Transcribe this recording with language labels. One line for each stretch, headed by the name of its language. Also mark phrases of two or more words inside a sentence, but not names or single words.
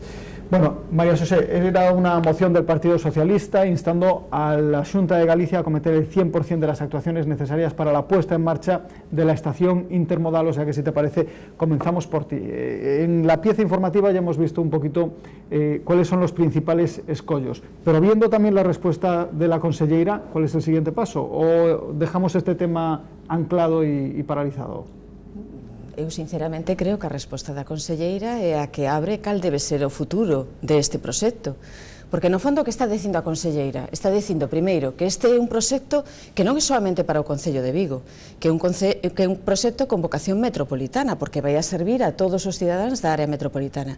Spanish: Bueno, María Xosé, era una moción del Partido Socialista instando a la Xunta de Galicia a acometer el 100% de las actuaciones necesarias para la puesta en marcha de la estación intermodal. O sea que, si te parece, comenzamos por ti. En la pieza informativa ya hemos visto un poquito cuáles son los principales escollos, pero viendo también la respuesta de la conselleira, ¿cuál es el siguiente paso? ¿O dejamos este tema anclado y paralizado?
Galician: Eu sinceramente creo que a resposta da conselleira é a que abre cal debe ser o futuro deste proxecto. Porque no fondo o que está dicindo a conselleira? Está dicindo, primeiro, que este é un proxecto que non é solamente para o Concello de Vigo, que é un proxecto con vocación metropolitana, porque vai a servir a todos os cidadáns da área metropolitana.